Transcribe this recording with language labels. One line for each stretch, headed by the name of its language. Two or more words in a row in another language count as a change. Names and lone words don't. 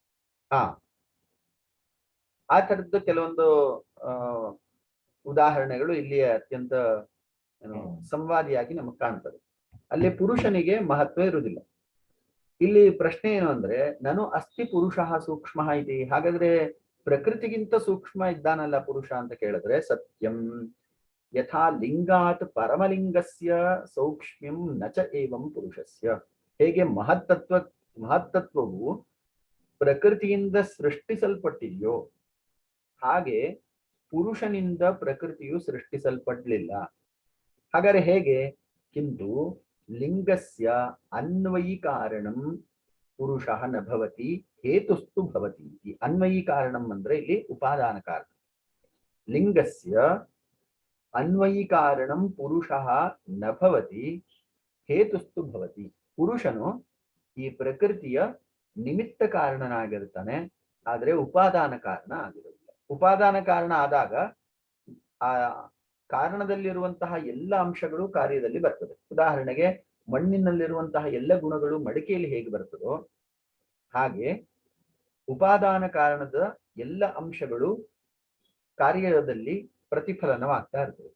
Kannada: ಆ ತರದ್ದು ಕೆಲವೊಂದು ಉದಾಹರಣೆಗಳು ಇಲ್ಲಿ ಅತ್ಯಂತ ಸಂವಾದಿಯಾಗಿ ನಮಗೆ ಕಾಣ್ತದೆ. ಅಲ್ಲಿ ಪುರುಷನಿಗೆ ಮಹತ್ವ ಇರುವುದಿಲ್ಲ. ಇಲ್ಲಿ ಪ್ರಶ್ನೆ ಏನು ಅಂದ್ರೆ, ನಾನು ಅಸ್ತಿ ಪುರುಷ ಸೂಕ್ಷ್ಮ ಇದೆ. ಹಾಗಾದ್ರೆ ಪ್ರಕೃತಿಗಿಂತ ಸೂಕ್ಷ್ಮ ಇದ್ದಾನಲ್ಲ ಪುರುಷ ಅಂತ ಕೇಳಿದ್ರೆ ಸತ್ಯಂ.
Sanskrit: ಯಥಾ ಲಿಂಗಾತ್ ಪರಮಲಿಂಗಸ್ಯ ಸೌಕ್ಷ್ಮ್ಯಂ ನಚ ಏವಂ ಪುರುಷಸ್ಯ.
Kannada: ಹೇಗೆ ಮಹತ್ತತ್ವವು ಪ್ರಕೃತಿಯಿಂದ ಸೃಷ್ಟಿಸಲ್ಪಟ್ಟಿದೆಯೋ ಹಾಗೆ ಪುರುಷನಿಂದ ಪ್ರಕೃತಿಯು ಸೃಷ್ಟಿಸಲ್ಪಡ್ಲಿಲ್ಲ. ಹಾಗಾದ್ರೆ ಹೇಗೆ?
Sanskrit: ಕಿಂತು ಲಿಂಗಸ್ಯ ಅನ್ವಯಿ ಕಾರಣಂ ಪುರುಷಃ ನ ಭವತಿ ಹೇತುಸ್ತು ಭವತಿ.
Kannada: ಈ
Sanskrit: ಅನ್ವಯಿ ಕಾರಣಂ
Kannada: ಅಂದ್ರೆ ಇಲ್ಲಿ ಉಪಾದಾನ ಕಾರಣ.
Sanskrit: ಲಿಂಗಸ್ಯ ಅನ್ವಯಿ ಕಾರಣಂ ಪುರುಷಃ ನ ಭವತಿ ಹೇತುಸ್ತು ಭವತಿ.
Kannada: ಪುರುಷನು ಈ ಪ್ರಕೃತಿಯ ನಿಮಿತ್ತ ಕಾರಣನಾಗಿರ್ತಾನೆ, ಆದ್ರೆ ಉಪಾದಾನ ಕಾರಣ ಆಗಿರುವುದಿಲ್ಲ. ಉಪಾದಾನ ಕಾರಣ ಆದಾಗ ಆ ಕಾರಣದಲ್ಲಿರುವಂತಹ ಎಲ್ಲ ಅಂಶಗಳು ಕಾರ್ಯದಲ್ಲಿ ಬರ್ತದೆ. ಉದಾಹರಣೆಗೆ ಮಣ್ಣಿನಲ್ಲಿರುವಂತಹ ಎಲ್ಲ ಗುಣಗಳು ಮಡಿಕೆಯಲ್ಲಿ ಹೇಗೆ ಬರ್ತದೋ ಹಾಗೆ ಉಪಾದಾನ ಕಾರಣದ ಎಲ್ಲ ಅಂಶಗಳು ಕಾರ್ಯದಲ್ಲಿ ಪ್ರತಿಫಲನವಾಗ್ತಾ ಇರ್ತದೆ.